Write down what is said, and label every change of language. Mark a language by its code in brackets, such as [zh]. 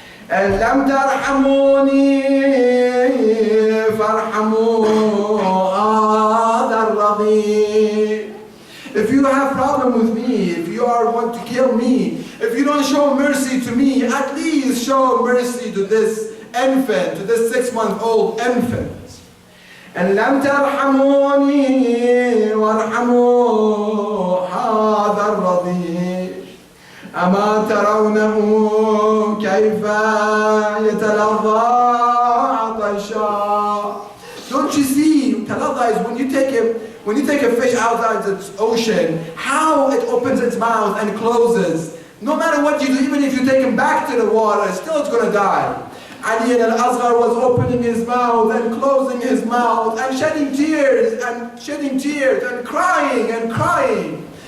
[ar] And lam tarhamuni farhamu hadha al-radhi. [en] have problem with me, if you want to kill me, if you don't show mercy to me, at least show mercy to this infant, to this 6-month-old infant. [ar] إن لم ترحموني وارحموا هذا الرضيع أما ترونه كيف يتلظى عطشا. [en] Don't you see, taladha is when you take a fish outside the ocean, how it opens its mouth and closes. No matter what you do, even if you take him back to the water, still it's going to die. Ali al-Asghar was opening his mouth and closing his mouth and shedding tears and crying and crying.